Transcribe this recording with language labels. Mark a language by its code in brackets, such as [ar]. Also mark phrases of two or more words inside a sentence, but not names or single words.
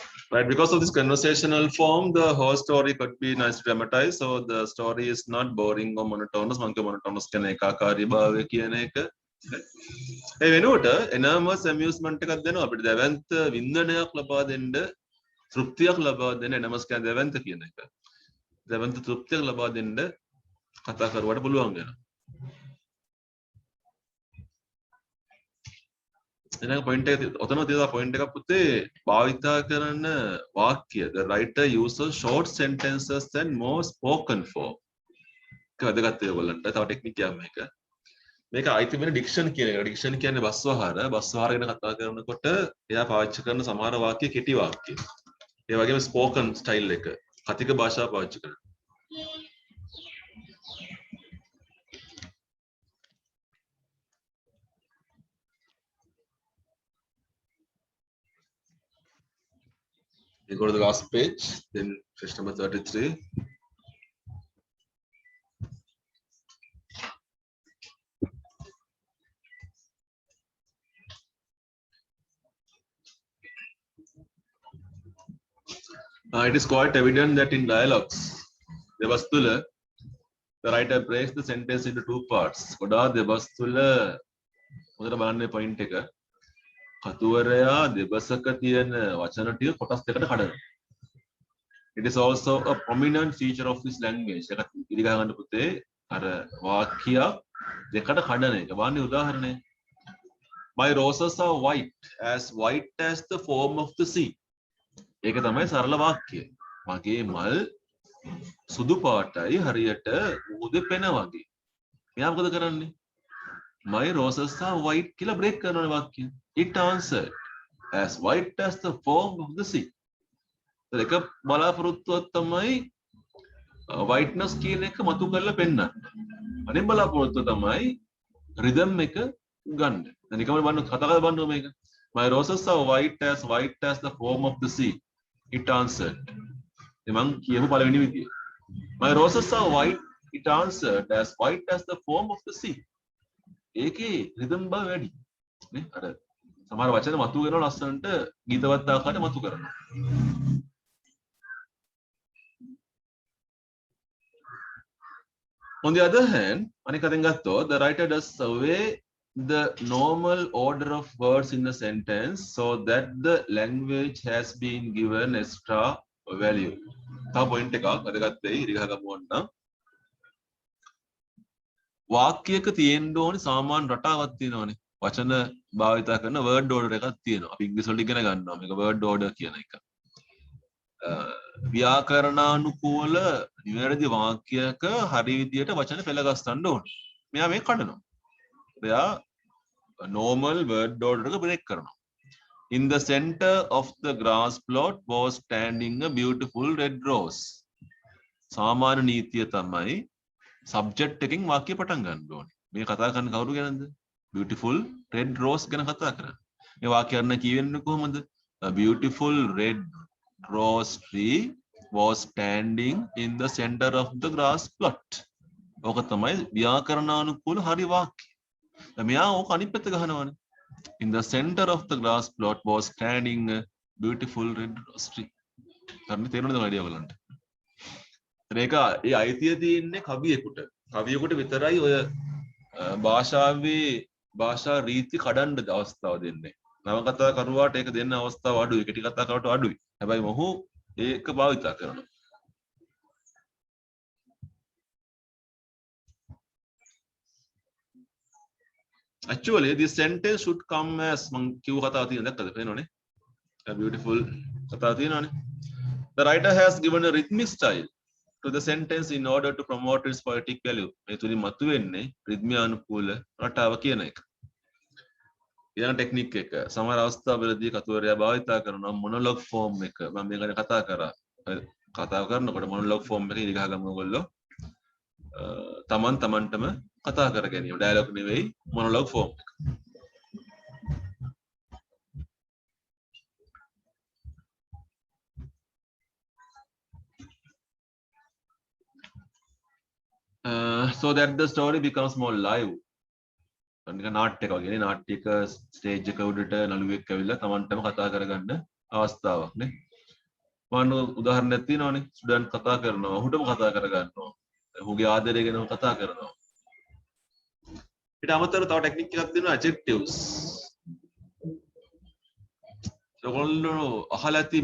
[en] Right, because of this conversational form, the whole story could be nicely dramatized. So the story is not boring or monotonous. Monkey monotonous can [si] ඒකාකාරී භාවය කියන එක. ඒ වෙනුවට [en] enormous amusement [si] එකක් දෙනවා අපිට. දැවැන්ත වින්දනයක් ලබා දෙන්න, තෘප්තියක් ලබා දෙන්න enormous කියන්නේ දැවැන්ත කියන එක. දැවැන්ත තෘප්තියක් ලබා දෙන්න කතා කරුවාට පුළුවන් වෙනවා. එනක පොයින්ට් එක ඔතන තියෙන පොයින්ට් එකක් පුතේ භාවිතා කරන වාක්‍ය [en] the writer uses short sentences and more spoken form. [si] ඒක වැදගත් ඒගොල්ලන්ට. තව ටෙක්නික් එකක් මේක. මේක අයිති වෙන ඩික්ෂන් කියන එක. ඩික්ෂන් කියන්නේ බස්වහාර. බස්වහාර ගැන කතා කරනකොට එයා පාවිච්චි කරන සමහර වාක්‍ය කෙටි වාක්‍ය. ඒ වගේම [en] spoken style [si] එක. කතික භාෂාව පාවිච්චි කරනවා. [en] We go to the last page, then page number 33. It is quite evident that in dialogues, Devastula, the writer breaks the sentence into two parts. Koda Devastula, [si] උදේට බලන්න point එක. කතුවරයා දෙබසක තියෙන වචන ටික කොටස් දෙකට කඩනවා. [en] It is also a prominent feature of this language. [si] ඒක ඉරිගා ගන්න පුතේ අර වාක්‍ය දෙකට කඩන එක. වන්නේ උදාහරණය. [en] My roses are white as the foam of the sea. [si] ඒක තමයි සරල වාක්‍යය. මගේ මල් සුදු පාටයි හරියට උදේ පෙන වගේ. මෙයා මොකද කරන්නේ? [en] My roses are white [si] කියලා බ්‍රේක් කරනවා වාක්‍යය. [en] It answered as white as the foam of the sea. [si] ඒක බලාපොරොත්තුවක් තමයි whiteness කියන එක මතු කරලා පෙන්නන්න. අනේ බලාපොරොත්තුව තමයි rhythm එක ගන්න. දැන් නිකම්ම බලන්න කතා කරලා බලන්න මේක. [en] My roses are white as the foam of the sea. It answered. [si] මම කියමු පළවෙනි විදිය. [en] My roses are white. It answered as white as the foam of the sea. [si] ඒකේ rhythm බව වැඩි. නේ? අර සමහර වචන මතු වෙනවා ලස්සනට ගීතවත් ආකාරයට මතු කරනවා. [en] On the other hand, [si] අනික අතින් ගත්තොත් [en] the writer does survey the normal order of words in a sentence so that the language has been given extra value. [si] තව පොයින්ට් එකක් වැදගත් වෙයි ඉරිගහ ගමු වන්නම්. වාක්‍යයක තියෙන්න ඕනේ සාමාන්‍ය රටාවක් තියෙනවානේ. වචන භාවිත කරන [en] word order [si] එකක් තියෙනවා. අපි ඉංග්‍රීසි වලට ඉගෙන ගන්නවා මේක [en] word order [si] කියන එක. ව්‍යාකරණානුකූල නිවැරදි වාක්‍යයක හරි විදියට වචන පෙළ ගස්සන්න ඕනේ. මෙයා මේක කඩනවා. එයා [en] normal word order [si] එක break කරනවා. [en] In the center of the grass plot was standing a beautiful red rose. [si] සාමාන්‍ය නීතිය තමයි subject එකකින් වාක්‍ය පටන් ගන්න ඕනේ. මේ කතා කරන කවුරු ගැනද? [en] Beautiful red rose [si] ගැන කතා කරන්නේ. මේ වාක්‍ය කරන්න කියවෙන්නේ කොහොමද? [en] A beautiful red rose tree was standing in the center of the grass plot. [si] ඕක තමයි ව්‍යාකරණානුකූල හරි වාක්‍ය. මෙයා ඕක අනිත් පැත්ත ගහනවානේ. [en] In the center of the grass plot was standing a beautiful red rose tree. [si] හරිනේ තේරුණාද ඔයාලට ඔයගලන්ට? ඒක ඒ අයිතිය තියෙන්නේ කවියෙකුට. කවියෙකුට විතරයි ඔය භාෂාවේ භාෂා රීති කඩන්න අවස්ථාව දෙන්නේ. නවකතා කරුවාට ඒක දෙන්න අවස්ථාව අඩුයි. කෙටි කතා කරුවාට අඩුයි. හැබැයි මොහු ඒක භාවිත කරනවා. [en] Actually, this sentence should come as [si] මං කිව්ව කතාව තියෙන දැක්කද? පේනවනේ. [en] A beautiful [si] කතාව තියෙනවනේ. [en] The writer has given a rhythmic style to the sentence in order to promote its poetic value. [si] මේ තුලින් මතුවෙන්නේ රිද්මයානුකූල රටාව කියන එක. ඊළඟ ටෙක්නික් එක සමහර අවස්ථාවලදී කතුවරයා භාවිතා කරන [en] monologue form [si] එක මම මේ ගැන කතා කරා. කතා කරනකොට [en] monologue form [si] එක ඉරිගහ ගමු ඔයගොල්ලෝ. තමන්ටම කතා කර ගැනීම. ඩයලොග් නෙවෙයි [en] monologue form [si] එක. [en] So that the story becomes more live. [si] අනික නාට්‍යයක් වගේ නේ නාට්‍යයක ස්ටේජ් එක උඩට නළුවෙක් ඇවිල්ලා තමන්ටම කතා කරගන්න අවස්ථාවක් නේ. මම උදාහරණයක් තියෙනවානේ ස්ටුඩන්ට් කතා කරනවා ඔහුටම කතා කර ගන්නවා ඔහුගේ ආදරය ගැන කතා කරනවා ඊට අමතරව තව ටෙක්නික් එකක් තියෙනවා adjectives ඔයගොල්ලෝ අහලා ඇති